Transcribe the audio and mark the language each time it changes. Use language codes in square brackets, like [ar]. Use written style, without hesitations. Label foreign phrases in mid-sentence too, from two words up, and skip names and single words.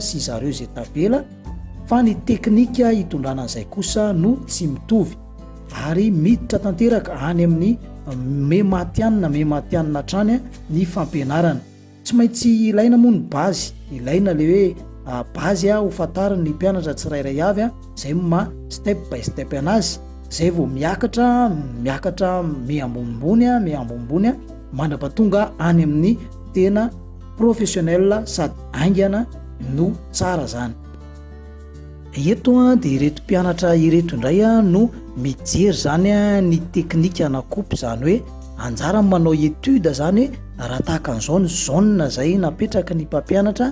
[mg] sy zareo zay tavela fa ny teknika hitondrana an'izay kosa no tsy mitovy ary miditra tanteraka any amin'ny mematianina trany ny fampianarana tsy maintsy ilaina moa ny bazy ilaina le hoe bazy ho fatariny ny mpianatra tsirairay avy zay [en] step by step [mg] anazy zay vao miakatra meambombony mandrapatonga any amin'ny tena professionnel sady aingana no tsara zany. Eto dia ireto mpianatra ireto indray no mijery zany ny teknika na kopy zany hoe anjara manao étude zany hoe raha tahaka an'izao ny zone zay napetraka ny mpampianatra